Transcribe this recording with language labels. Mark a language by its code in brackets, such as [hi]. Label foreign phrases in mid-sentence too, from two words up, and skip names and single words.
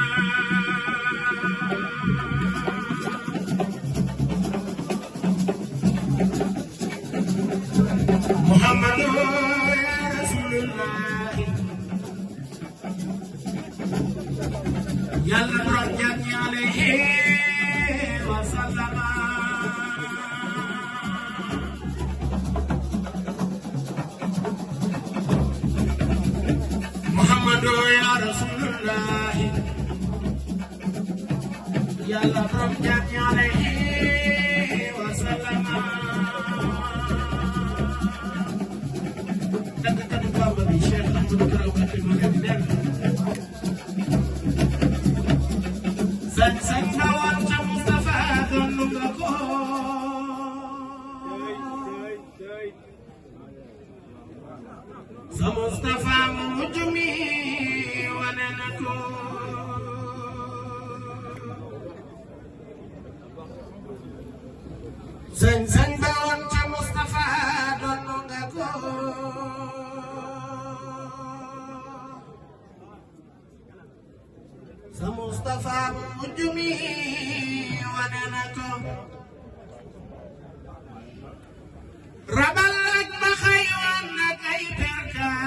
[ar] محمد يا رسول الله [wo] yàlla borom jàmm [ar] عليه وسلم محمد يا رسول الله [wo] yàlla borom jàmm [ar] عليه وسلم [wo] San bawan ca Mustafa doon nga ko sa Mustafa mu mujj mi wane na ko san bawan ca Mustafa doon nga ko sa Mustafa mu mujj mi wane na ko rabal ak ba xayoon na kay perka